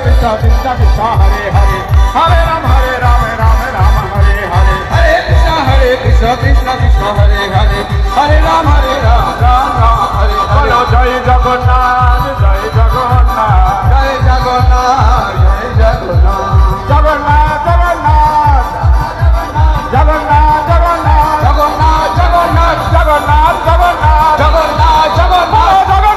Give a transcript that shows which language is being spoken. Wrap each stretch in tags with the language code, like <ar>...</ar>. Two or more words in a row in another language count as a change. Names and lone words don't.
<sa>Krishna Krishna Hare Hare Hare Ram Ram Ram Hare Hare Hare Krishna Krishna Krishna Hare Hare Hare Ram Ram Ram Hare Hare Bolo Jai Jagannath Jai Jagannath Jai Jagannath Jai Jagannath Jagannath Jagannath Jagannath Jagannath Jagannath Jagannath Jagannath Jagannath Jagannath Jagannath</sa>